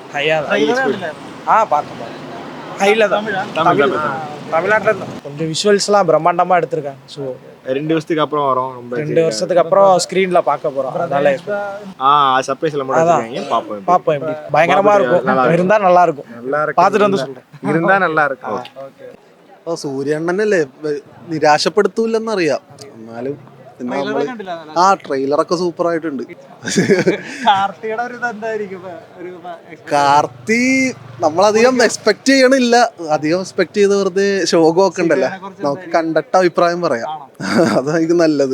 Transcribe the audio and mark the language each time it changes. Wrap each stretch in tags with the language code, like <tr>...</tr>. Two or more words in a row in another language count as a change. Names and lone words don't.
<ta>தமிழ்நாட்டில் கொஞ்சம் விஷுவல்ஸ்லாம் பிரம்மாண்டமாக எடுத்திருக்காங்க. ஸோ 2 வருஷத்துக்கு அப்புறம் வரும். 2 வருஷத்துக்கு அப்புறம் ஸ்க்ரீனில் பார்க்க போகிறோம். அதனால சர்ப்ரைஸ்ல மட்டும் பார்ப்போம். எப்படி பயங்கரமாக இருக்கும். இருந்தால் நல்லா இருக்கும். பார்த்துட்டு வந்து சொல்கிறேன். இருந்தா நல்லா இருக்கும்.</ta> <ml>സൂര്യണ്ണനല്ലേ നിരാശപ്പെടുത്തൂല്ലെന്നറിയാം. എന്നാലും ട്രെയിലറൊക്കെ സൂപ്പർ ആയിട്ടുണ്ട്. കാർത്തി നമ്മളധികം എക്സ്പെക്ട് ചെയ്യണില്ല. അധികം എക്സ്പെക്ട് ചെയ്ത് വെറുതെ ശോകമൊക്കെ ഉണ്ടല്ലോ. നമുക്ക് കണ്ടിട്ട് അഭിപ്രായം പറയാം, അതായിരിക്കും നല്ലത്.</ml>